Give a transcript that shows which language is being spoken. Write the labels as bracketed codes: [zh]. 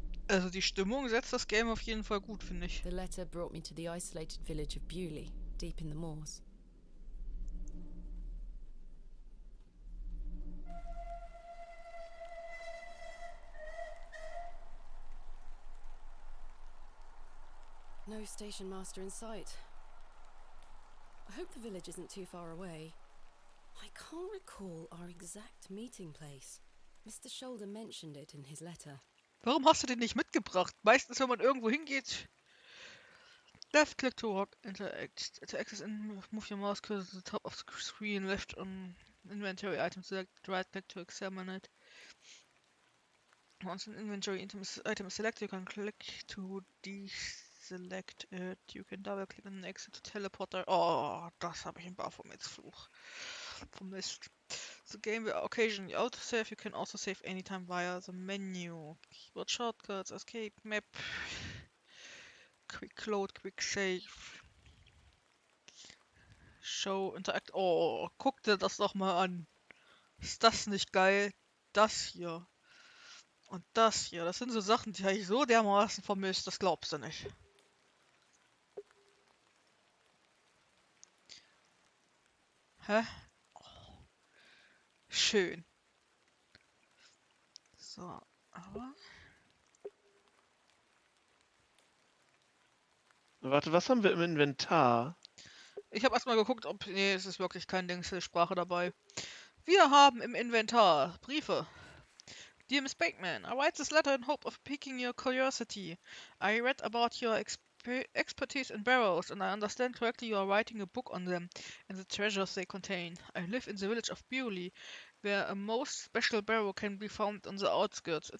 [de] Also die Stimmung setzt das Game auf jeden Fall gut, finde ich. [en] The letter brought me to the isolated village of Bewley, deep in the moors. No station master in sight. I hope the village isn't too far away. I can't recall our exact meeting place. Mr. Shoulder mentioned it in his letter. [de] Warum hast du den nicht mitgebracht? Meistens, wenn man irgendwo hingeht. [en] Left click to walk, interact. To access and move your mouse cursor to the top of the screen. Left on inventory item select. Right click to examine it. Once an inventory item is selected, you can click to deselect it. You can double click on the exit to teleporter. [de] Oh, das habe ich im Baphomets-Fluch vermisst. [en] The game will occasionally autosave. You can also save anytime via the menu. Keyboard shortcuts, escape, map, quick load, quick save, show, interact. [de] Oh, guck dir das doch mal an. Ist das nicht geil? Das hier. Und das hier, das sind so Sachen, die habe ich so dermaßen vermisst, das glaubst du nicht. Hä? Oh, schön. So, aber... Warte, was haben wir im Inventar? Ich habe erstmal geguckt, ob... Nee, es ist wirklich kein Dingssprache dabei. Wir haben im Inventar Briefe. [en] Dear Miss Bateman, I write this letter in hope of piquing your curiosity. I read about your expertise in barrows, and I understand correctly you are writing a book on them and the treasures they contain. I live in the village of Bewley, where a most special barrow can be found on the outskirts.